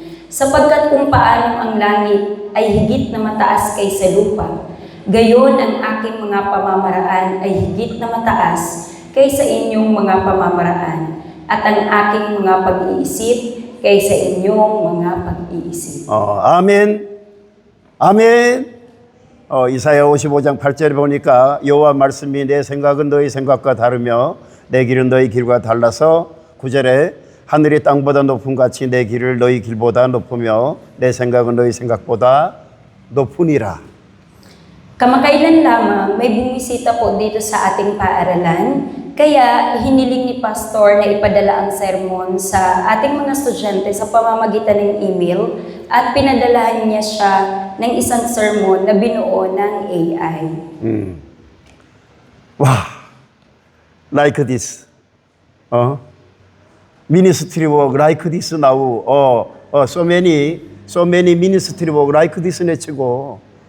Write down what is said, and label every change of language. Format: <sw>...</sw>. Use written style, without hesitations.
<tl>Sapagkat kung paano ang langit ay higit na mataas kaysa lupa, gayon ang aking mga pamamaraan ay higit na mataas kaysa inyong mga pamamaraan, at ang aking mga pag-iisip kaysa inyong mga pag-iisip.</tl> <ko>아멘. 아멘. 이사야 55장 8절에 보니까 여호와 말씀이 내 생각은 너희 생각과 다르며 내 길은 너희 길과 달라서 9절에 하늘이 땅보다 높음 같이 내 길을 너희 길보다 높으며 내 생각은 너희 생각보다 높으니라.</ko> <tl>Kamakailan lamang may bumisita po dito sa ating paaralan, kaya hiniling ni Pastor na ipadala ang sermon sa ating mga estudyante sa pamamagitan ng email at pinadalahan niya siya ng isang sermon na binuo ng AI.</tl> <en>와, like this. Ministry work like this now. So many ministry work like this</en> <ko>내치고.</ko>